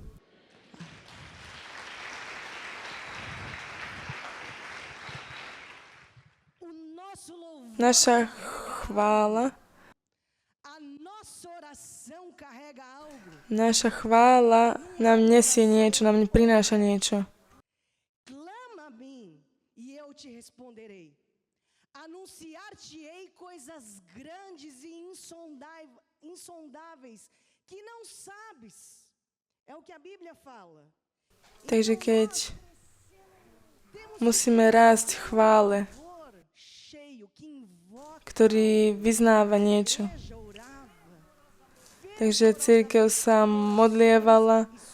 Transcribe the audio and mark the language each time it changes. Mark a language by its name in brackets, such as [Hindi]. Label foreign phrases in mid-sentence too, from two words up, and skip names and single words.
[Slovak] Naša chvála nám nesie niečo, nám prináša niečo. [Portuguese] Anunciar-te-ei coisas grandes e insondáveis que não sabes. É o que a Bíblia fala. [Slovak] Takže keď musíme rásť v chvále, ktorý vyznáva niečo. Takže cirkev sa modlievala